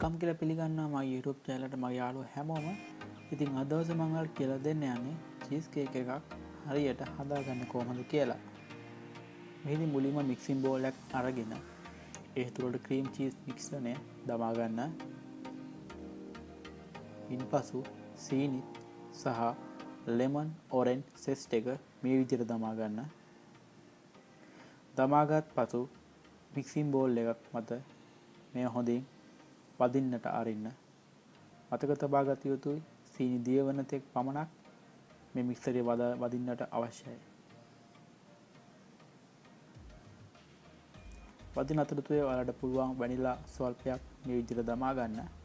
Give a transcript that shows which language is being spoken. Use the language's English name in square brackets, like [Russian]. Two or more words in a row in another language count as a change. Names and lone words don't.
[Sinhala] කියලා පිළිගන්නවා මගේ YouTube channel එකට මගේ යාළුවෝ හැමෝම. ඉතින් අද දවසේ මම ඔයාලට කියලා දෙන්න යන්නේ [English] cheese cake [Sinhala] එකක් හරියට හදාගන්න කොහොමද කියලා. මෙහිදී මුලින්ම [English] mixing bowl [Sinhala] එකක් අරගෙන ඒ තුළට [English] cream cheese [Sinhala] මිශ්‍රණය දමා ගන්න. ඉන්පසු සීනි සහ [English] lemon orange zest [Sinhala] එක මේ විදිහට දමා ගන්න. දමාගත් පසු [English] mixing bowl [Sinhala] එකක් මත මේ හොඳින් වදින්නට අරින්න. මතක තබා ගත යුතුයි සීනි දිය වන තෙක් පමණක් මේ මික්සරේ වදින්නට අවශ්‍යයි. වදින අතරතුරේ ඔයාලට පුළුවන් වැනිලා ස්වල්පයක් මේ විදිහට දමා ගන්න.